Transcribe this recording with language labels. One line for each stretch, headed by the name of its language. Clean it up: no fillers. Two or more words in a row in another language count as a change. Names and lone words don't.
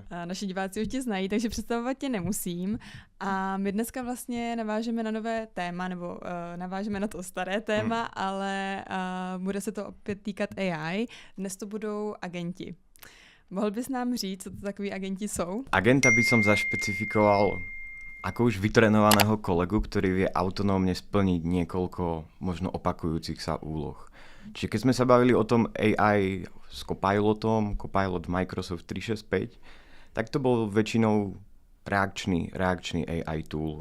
Czech: Naši diváci už tě znají, takže představovat tě nemusím. A my dneska vlastně navážeme na nové téma, nebo navážeme na to staré téma, ale bude se to opět týkat AI. Dnes to budou agenti. Mohl bys nám říct, co to takový agenti jsou?
Slovak: Agenta by som zašpecifikoval ako už vytrenovaného kolegu, ktorý vie autonómne splniť niekoľko možno opakujúcich sa úloh. Čiže keď sme sa bavili o tom AI s Copilotom, Copilot Microsoft 365, tak to bol väčšinou reakčný
English: AI tool.